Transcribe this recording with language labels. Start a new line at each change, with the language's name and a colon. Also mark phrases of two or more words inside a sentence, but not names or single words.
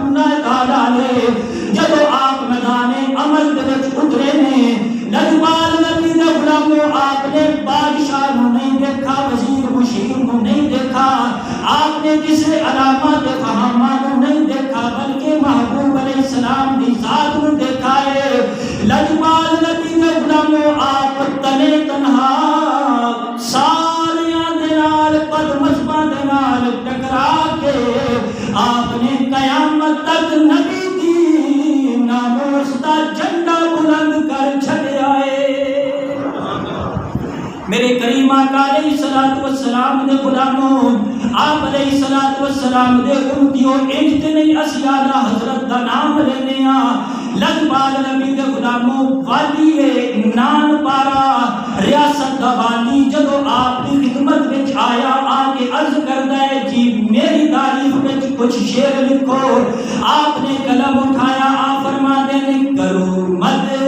Arabic: اللہ تعالی علیہ
Punjabi: جدو آپ میدان عمل دے وچ اترے نے لجپال نبی دے غلاموں آپ نے بادشاہ نو نہیں دیکھا وزیر مشیر نو نہیں دیکھا آپ نے کسی علامات فہامہ نو نہیں دیکھا بلکہ محبوب
Arabic: علیہ السلام
Punjabi: دی ذات نو دیکھا ہے لجپال نبی دے غلاموں آپ تنے تنہا ساریاں دے نال بدمزماں دے نال ٹکرا کے آپ نے قیامت تک نبی دی ناموس دا جھنڈا بلند کر چھڈیا ہے میرے کریم آقا
Arabic: علیہ الصلوۃ والسلام
Punjabi: دے غلاموں آپ
Arabic: علیہ الصلوۃ والسلام
Punjabi: دے امتیوں انج تے نہیں اسی اعلی حضرت دا نام لینے ہاں لجپال نبی دے غلاموں والی نان پارا ریاست دا والی جدو آپ کی خدمت وچ آیا آ کے عرض کردا ہے جی میری تعریف وچ کچھ شعر لکھو آپ نے قلم اٹھایا آپ فرماتے ہیں کرو مد